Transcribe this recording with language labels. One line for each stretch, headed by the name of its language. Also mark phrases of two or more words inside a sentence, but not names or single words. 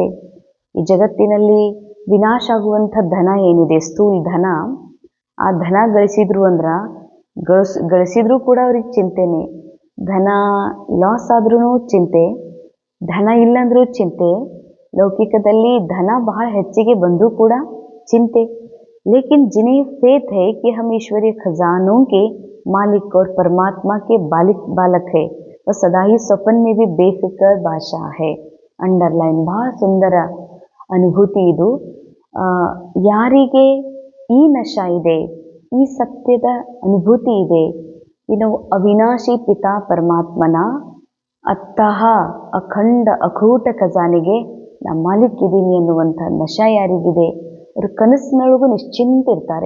Kannada: ಈ ಜಗತ್ತಿನಲ್ಲಿ ವಿನಾಶ ಆಗುವಂಥ ಧನ ಏನಿದೆ, ಸ್ಥೂಲ ಧನ, ಆ ಧನ ಗಳಿಸಿದ್ರು ಅಂದ್ರೆ ಗಳಿಸಿದ್ರೂ ಕೂಡ ಅವ್ರಿಗೆ ಚಿಂತೆನೆ. ಧನ ಲಾಸ್ ಆದ್ರೂ ಚಿಂತೆ, ಧನ ಇಲ್ಲಂದ್ರೂ ಚಿಂತೆ. ಲೌಕಿಕದಲ್ಲಿ ಧನ ಬಹಳ ಹೆಚ್ಚಿಗೆ ಬಂದರೂ ಕೂಡ ಚಿಂತೆ.
Hindi: लेकिन जिन्हें फेथ है कि हम ईश्वरीय खजानों के मालिक और परमात्मा के बालक है, वह सदा ही स्वप्न में भी बेफिक्र बादशाह है.
Kannada: ಅಂಡರ್ಲೈನ್, ಬಹಳ ಸುಂದರ ಅನುಭೂತಿ ಇದು. ಯಾರಿಗೆ ಈ ನಶ ಇದೆ, ಈ ಸತ್ಯದ ಅನುಭೂತಿ ಇದೆ, ಇನ್ನು ಅವಿನಾಶಿ ಪಿತಾ ಪರಮಾತ್ಮನ ಅತ್ತಹ ಅಖಂಡ ಅಖೂಟ ಖಜಾನೆಗೆ ನಾ ಮಾಲೀಕಿದ್ದೀನಿ ಎನ್ನುವಂಥ ನಶ ಯಾರಿಗಿದೆ, ಅವರು ಕನಸಿನೊಳಗೂ ನಿಶ್ಚಿಂತಿರ್ತಾರೆ.